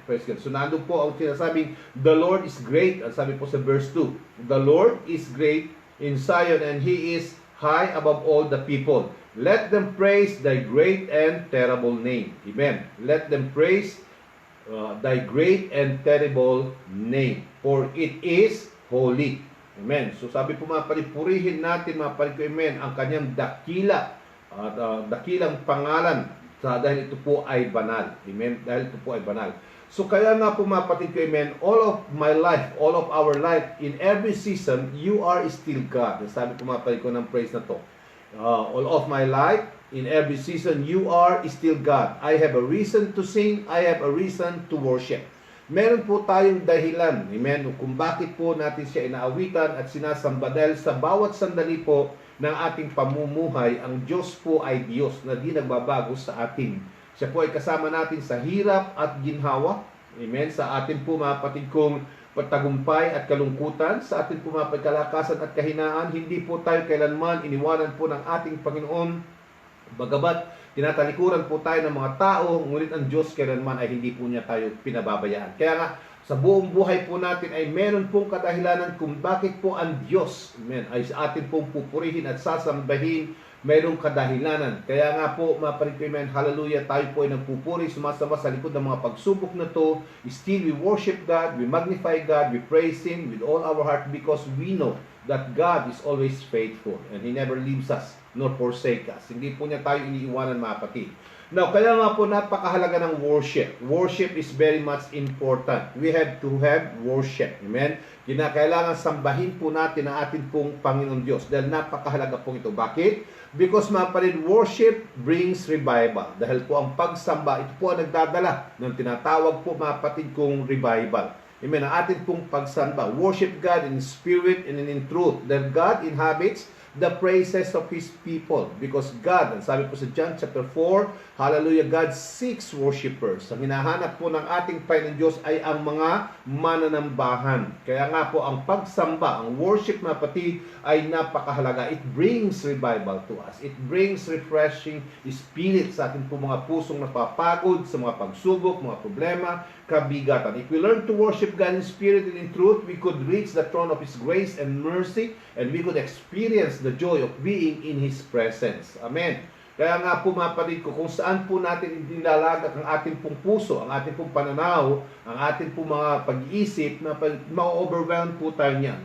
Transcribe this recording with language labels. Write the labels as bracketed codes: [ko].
[en] Praise God. [tl] So nandun po ang sinasabing, [en] the Lord is great. [tl] Ang sabi po sa verse 2, [en] the Lord is great in Zion, and He is high above all the people. Let them praise thy great and terrible name. Amen. Let them praise thy great and terrible name, for it is holy. Amen. [tl] So sabi po mga purihin natin mga ko, amen, ang kanyang dakila at dakilang pangalan dahil ito po ay banal. Amen. Dahil ito po ay banal. So kaya nga po mga ko, [en] amen, all of my life, all of our life, in every season, you are still God. [tl] Sabi po mga ko ng praise na to. [en] All of my life, in every season, you are still God. I have a reason to sing. I have a reason to worship. [tl] Meron po tayong dahilan, amen, kung bakit po natin siya inaawitan at sinasamba. Dahil sa bawat sandali po ng ating pamumuhay, ang Diyos po ay Diyos na di nagbabago sa atin. Siya po ay kasama natin sa hirap at ginhawa. Amen. Sa atin po mga kapatid kong pagtagumpay at kalungkutan, sa atin po mga pagkalakasan at kahinaan, hindi po tayo kailanman iniwanan po ng ating Panginoon. Bagamat tinatalikuran po tayo ng mga tao, ngunit ang Diyos kailanman ay hindi po niya tayo pinababayaan. Kaya nga, sa buong buhay po natin ay meron pong kadahilanan kung bakit po ang Diyos, amen, ay sa atin pong pupurihin at sasambahin. Mayroong kadahilanan. Kaya nga po, mga paripimen, hallelujah, tayo po ay nagpupuri, sumasama sa likod ng mga pagsubok na to. [en] Still, we worship God, we magnify God, we praise Him with all our heart because we know that God is always faithful and He never leaves us nor forsake us. [tl] Hindi po niya tayo iniiwanan, mga kapatid. Now, kaya nga po napakahalaga ng worship. [en] Worship is very much important. We have to have worship. [tl] Amen? Kinakailangan sambahin po natin ang ating pong Panginoon Diyos dahil napakahalaga po ito. Bakit? [en] Because [tl] mga kapatid, [en] worship brings revival. [tl] Dahil po ang pagsamba, ito po ang nagdadala ng tinatawag po mga kapatid kong revival. Amen? Ang ating pong pagsamba. [en] Worship God in spirit and in truth. That God inhabits the praises of His people. Because God, [tl] ang sabi po sa John chapter 4, [en] hallelujah, God seeks worshipers. [tl] Ang hinahanap po ng ating Panginoon Diyos ay ang mga mananambahan. Kaya nga po ang pagsamba, ang worship na pati ay napakahalaga. [en] It brings revival to us. It brings refreshing spirit [tl] sa ating po mga pusong napapagod, sa mga pagsubok, mga problema, kabigatan. [en] If we learn to worship God in spirit and in truth, we could reach the throne of His grace and mercy, and we could experience the joy of being in His presence. Amen. [tl] Kaya nga po mga kapatid ko, kung saan po natin nilalagak ang ating pong puso, ang ating pong pananaw, ang ating pong mga pag-iisip, na ma-overwhelm po tayo niyan.